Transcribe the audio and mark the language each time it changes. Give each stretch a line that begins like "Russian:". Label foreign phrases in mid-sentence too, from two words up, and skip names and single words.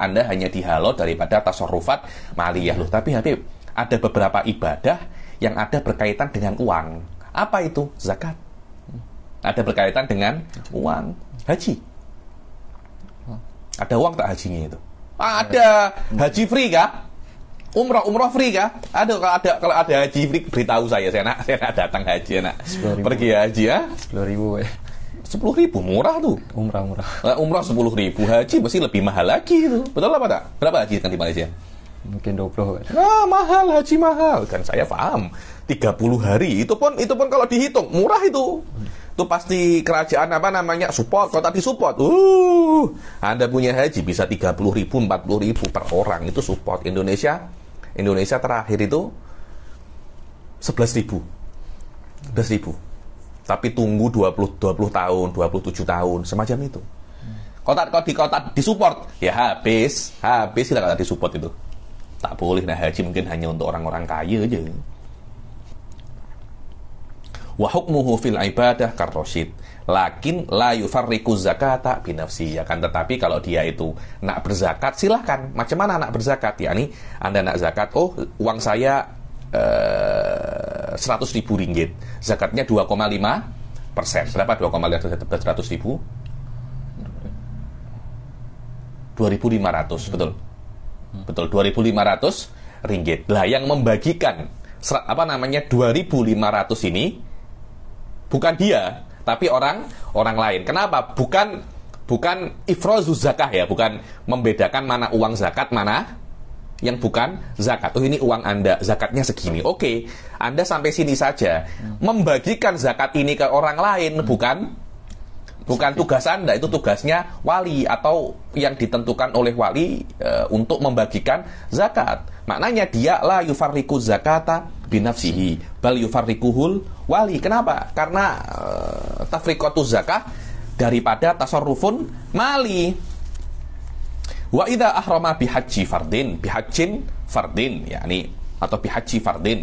Indonesian: Anda hanya dihalau daripada
Arabic: تصرفات مالية.
Indonesian: Loh, tapi Habib, ada beberapa ibadah yang ada berkaitan dengan uang. Apa itu? Zakat. Ada berkaitan dengan uang. Haji. Ada uang tak hajinya itu? Ada. Haji free kah? Umroh free kah? Kalau ada haji free, beritahu saya nak datang haji, nak pergi haji ya. 10.000 ya. 10.000 murah tuh. Umrah 10.000, haji mesti lebih mahal lagi itu. Betul apa tak? Berapa haji kan di Malaysia? Mungkin 20. Mahal, haji mahal. Kan saya paham. 30 hari itu pun kalau dihitung murah itu. Itu pasti kerajaan support, kalau tak disupport. Anda punya haji bisa 30.000, 40.000 per orang, itu support. Indonesia terakhir itu 11.000. Tapi tunggu 20 tahun, 27 tahun, semacam itu. Kalau tak disupport, ya habis kita kalau disupport itu. Tak boleh, haji mungkin hanya untuk orang-orang kaya aja.
Arabic: وحكمه في العبادة كالرشيد لكن لا يفرق الزكاة بنفسه.
Indonesian: Akan tetapi kalau dia itu nak berzakat, silahkan. Macam mana nak berzakat? Yakni Anda nak zakat, uang saya 100.000 ringgit, zakatnya 2,5%. Berapa 2,5%? 100.000 2.500, betul 2.500 ringgit. Lah yang membagikan 2.500 ini Bukan dia, tapi orang lain. Kenapa? Bukan
Arabic: إفراز الزكاة
Indonesian: ya, bukan membedakan mana uang zakat, mana yang bukan zakat. Oh, ini uang Anda, zakatnya segini. Oke, Anda sampai sini saja. Membagikan zakat ini ke orang lain bukan tugas Anda, itu tugasnya wali atau yang ditentukan oleh wali untuk membagikan zakat. Maknanya dia
Arabic: لا يفرق الزكاة بنفسه بل يفرقه الولي.
Indonesian: Kenapa? Karena
Arabic: تفرقة الزكاة
Indonesian: daripada
Arabic: تصرف مالي. وإذا أحرم بحج فرض yakni atau بحج فرض.